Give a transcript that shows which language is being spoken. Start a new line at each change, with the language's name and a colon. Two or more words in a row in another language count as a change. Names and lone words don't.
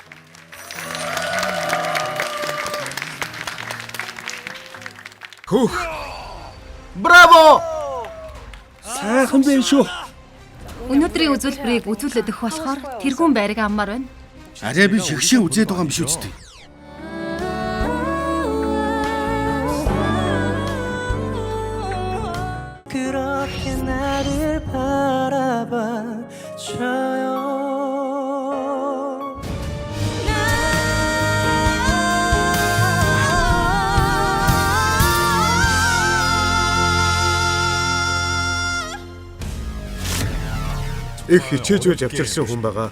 Mongolian: Хөөх. Браво! Сайхан байна шүү. Өнөөдрийн үзүүлбэрийг үзүүлээд өгөх болохоор тэргүүн байрыг аммаар байна. Арай би шигшээ үзээд байгаа юм биш үстэй.
Korean: 그렇게 나를 바라봐 줘요.
Mongolian: Их хичээж байж авчирсан хүн байгаа.